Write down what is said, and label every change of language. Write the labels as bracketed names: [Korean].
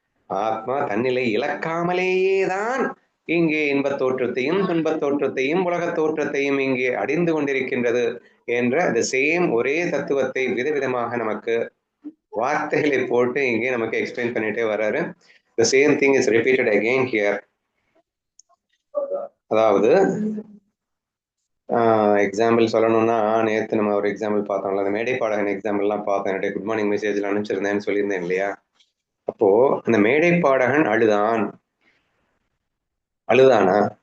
[Tamil] ஆத்மா தன்னிலை இழக்காமலேயே தான் இங்கே இன்பத் தோற்றத்தையும் துன்பத் தோற்றத்தையும் உலகத் தோற்றத்தையும் இங்கே அடைந்து கொண்டிருக்கின்றது என்ற the சேம் ஒரே தத்துவத்தை விதவிதமாக நமக்கு வார்த்தைகளை போட்டு இங்கே நமக்கு எக்ஸ்பிளைன் பண்ணிட்டே வர்றாரு. [English] The same thing is repeated again here. [Tamil] அதாவது எக்ஸாம்பிள் சொல்லணும்னா நேற்று நம்ம ஒரு எக்ஸாம்பிள் பார்த்தோம்ல, அந்த மேடை பாடகன் எக்ஸாம்பிள்லாம் பார்த்தேன். என்னுடைய குட் மார்னிங் மெசேஜில் அனுப்பிச்சிருந்தேன்னு சொல்லியிருந்தேன் இல்லையா? அப்போ அந்த மேடை பாடகன் அழுதானா?